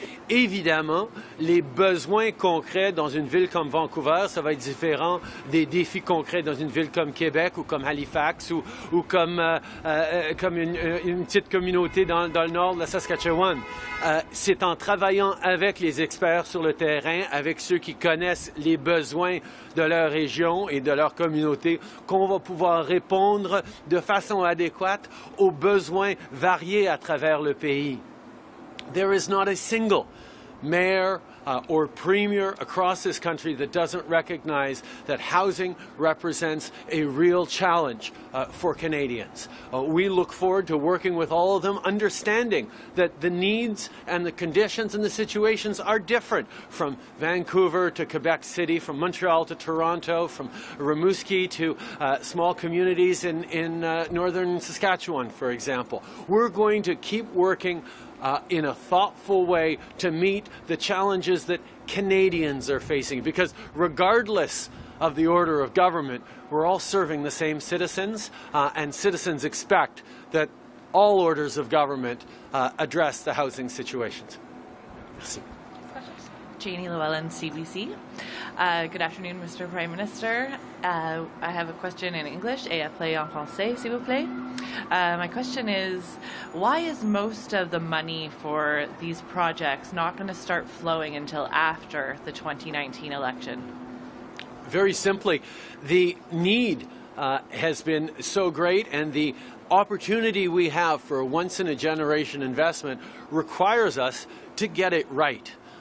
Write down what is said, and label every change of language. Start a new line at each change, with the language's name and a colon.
French: Évidemment, les besoins concrets dans une ville comme Vancouver, ça va être différent des défis concrets dans une ville comme Québec ou comme Halifax ou comme une petite communauté dans le nord de la Saskatchewan. C'est en travaillant avec les experts sur le terrain, avec ceux qui connaissent les besoins de leur région et de leur communauté, qu'on va pouvoir répondre de façon adéquate aux besoins variés à travers le pays.
English: There is not a single mayor or premier across this country that doesn't recognize that housing represents a real challenge for Canadians. We look forward to working with all of them, understanding that the needs and the conditions and the situations are different from Vancouver to Quebec City, from Montreal to Toronto, from Rimouski to small communities in northern Saskatchewan, for example. We're going to keep working in a thoughtful way to meet the challenges that Canadians are facing. Because regardless of the order of government, we're all serving the same citizens, and citizens expect that all orders of government address the housing situations.
French: Merci.
English: Janie Llewellyn, CBC. Good afternoon, Mr. Prime Minister. I have a question in English,
French: et appelé en français, s'il vous plaît.
English: My question is, why is most of the money for these projects not going to start flowing until after the 2019 election? Very simply, the need has been so great, and the opportunity we have for a once-in-a-generation investment requires us to get it right.